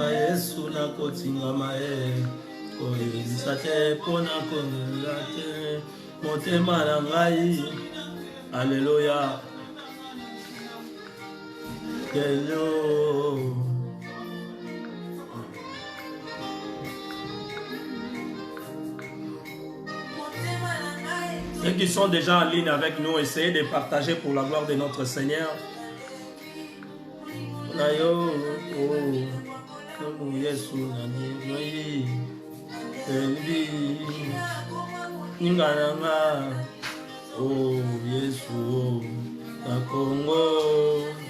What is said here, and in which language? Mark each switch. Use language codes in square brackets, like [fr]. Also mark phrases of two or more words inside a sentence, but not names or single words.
[ln] Yesu na kotingama oyebisate pona kongelate motema na ngai. [fr] Alléluia. [en] Hello. [fr] Ceux qui sont déjà en ligne avec nous, essayez de partager pour la gloire de notre Seigneur. [ln] Ayo, oh, Yesu nani, Ebi, Ingananga, oh, Yesu, na Congo.